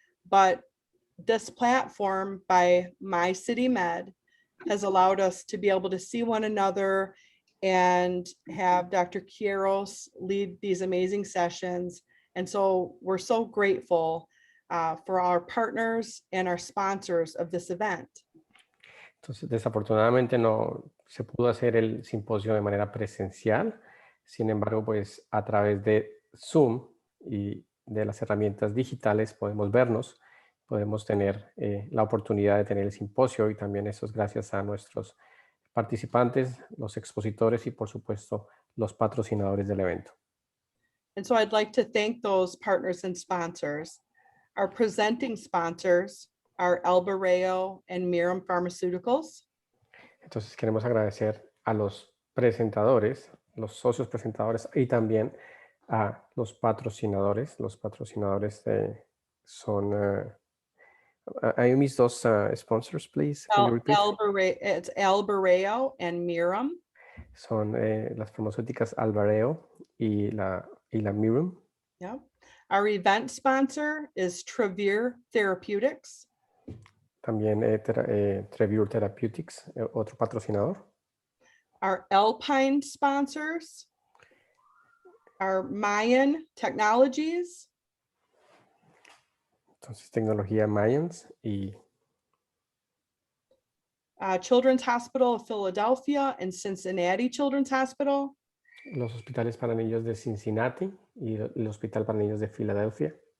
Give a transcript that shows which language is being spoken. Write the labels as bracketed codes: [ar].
[en] But this platform by My City Med has allowed us to be able to see one another and have Dr. Quiroz lead these amazing sessions. And so we're so grateful for our partners and our sponsors of this event. [es] Entonces, desafortunadamente no se pudo hacer el simposio de manera presencial. Sin embargo, pues a través de Zoom y de las herramientas digitales podemos vernos, podemos tener la oportunidad de tener el simposio, y también eso es gracias a nuestros participantes, los expositores y por supuesto los patrocinadores del evento. [en] And so I'd like to thank those partners and sponsors. Our presenting sponsors are Albareo and Mirum Pharmaceuticals. [es] Entonces queremos agradecer a los presentadores, los socios presentadores y también a los patrocinadores. Los patrocinadores son... [en] I miss those sponsors, please. Can you repeat? It's Albareo and Mirum. [es] Son las farmacéuticas Albareo y la Mirum. [en] Yeah. Our event sponsor is Travere Therapeutics. [es] También Travere Therapeutics, otro patrocinador. [en] Our Alpine sponsors are Mayan Technologies. [es] Entonces, tecnología Mayans y [en] Children's Hospital of Philadelphia and Cincinnati Children's Hospital. [es] los hospitales para niños de Cincinnati y el Hospital para Niños de Filadelfia.